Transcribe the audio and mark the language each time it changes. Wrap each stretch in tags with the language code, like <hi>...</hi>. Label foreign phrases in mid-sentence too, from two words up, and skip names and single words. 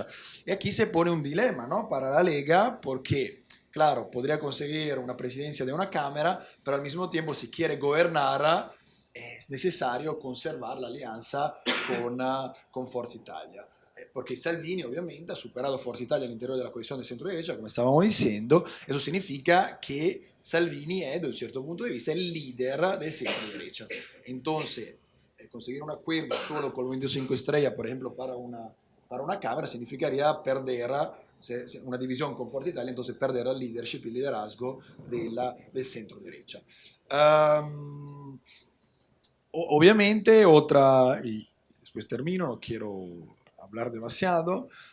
<es>Y aquí se pone un dilema, ¿no?, para la Lega, porque claro, podría conseguir una presidencia de una cámara, pero al mismo tiempo si quiere gobernar es necesario conservar la alianza con Forza Italia. Porque Salvini obviamente ha superado Forza Italia</es> <it>all'interno della coalizione di centro-derecha, come stavamo dicendo.</it> <es>Eso significa que</es> <it>Salvini è, da un certo punto di vista,</it> <es>el líder del centro-derecha. Entonces, conseguir un acuerdo solo con el Movimiento 5 Estrellas, por ejemplo, para una Cámara, significaría perder una división con Forza Italia, entonces perder el leadership, el liderazgo del centro-derecha. Obviamente, otra, y después termino, no quiero hablar demasiado.</es>